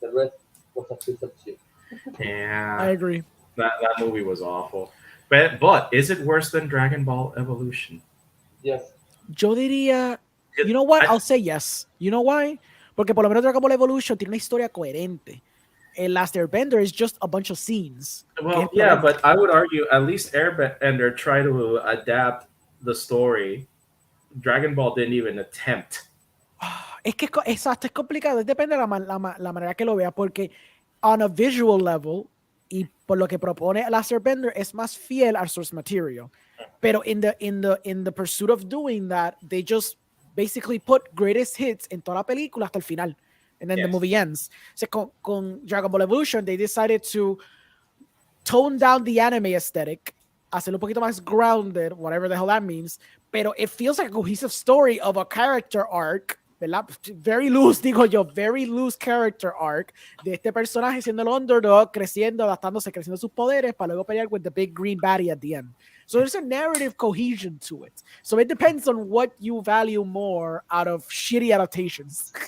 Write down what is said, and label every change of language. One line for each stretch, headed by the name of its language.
English: The rest was a piece of shit. Yeah. I agree. That movie was awful. But is it worse than Dragon Ball Evolution? Yes.
Spanish: Yo diría,
English: you know what? I'll say yes. You know why?
Spanish: Porque por lo menos Dragon Ball Evolution tiene una historia coherente.
English: El Last Airbender is just a bunch of scenes. Well, yeah, but I would argue at least Airbender tried to adapt the story. Dragon Ball didn't even attempt.
Spanish: Exacto, es complicado. Depende de la manera que lo vea, porque
English: on a visual level,
Spanish: y por lo que propone Last Airbender, es más fiel al
English: source material.
Spanish: Pero
English: in the pursuit of doing that, they just basically put greatest hits
Spanish: en toda la película hasta el final.
English: And then the movie ends. So con Dragon Ball Evolution, they decided to tone down the anime aesthetic,
Spanish: hacerlo un poquito más
English: grounded, whatever the hell that means,
Spanish: pero
English: it feels like a cohesive story of a character arc,
Spanish: ¿verdad?
English: Very loose character arc
Spanish: de este personaje siendo el underdog, creciendo, adaptándose, creciendo sus poderes para luego pelear
English: with the big green baddie at the end. So there's a narrative cohesion to it. So it depends on what you value more out of shitty adaptations.